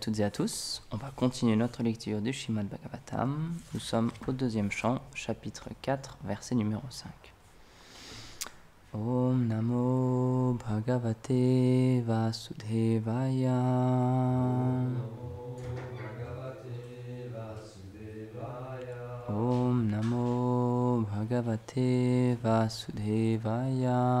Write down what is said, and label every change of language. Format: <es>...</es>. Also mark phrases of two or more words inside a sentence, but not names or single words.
<fr>toutes et à tous. On va continuer notre lecture du Srimad Bhagavatam. Nous sommes au deuxième chant, chapitre 4, verset numéro 5.</fr> <sa>Om Namo Bhagavate Vasudevaya. Om Namo Bhagavate Vasudevaya.</sa>